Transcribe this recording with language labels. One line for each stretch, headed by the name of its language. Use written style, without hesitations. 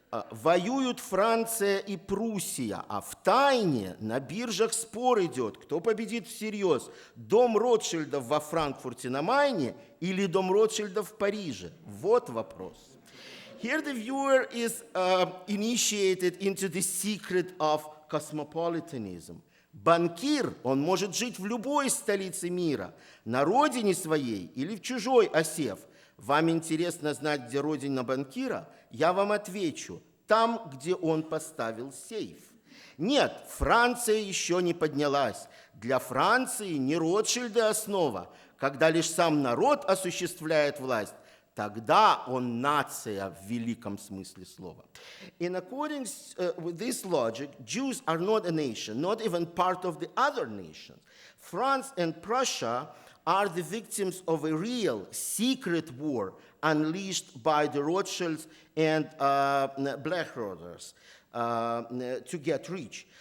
Russian: Воюют Франция и Пруссия, а в тайне на биржах спор идет, кто победит всерьез, дом Ротшильдов во Франкфурте на Майне или дом Ротшильдов в Париже? Вот вопрос.
English: Here the viewer is initiated into the secret of cosmopolitanism.
Russian: Банкир, он может жить в любой столице мира, на родине своей или в чужой осев. Вам интересно знать, где родина банкира? Я вам отвечу, там, где он поставил сейф. Нет, Франция еще не поднялась. Для Франции не Ротшильды основа. Когда лишь сам народ осуществляет власть, тогда он нация в великом смысле слова.
English: In accordance with this logic, Jews are not a nation, not even part of the other nations. France and Prussia are the victims of a real, secret war unleashed by the Rothschilds and Blackrothers to get rich.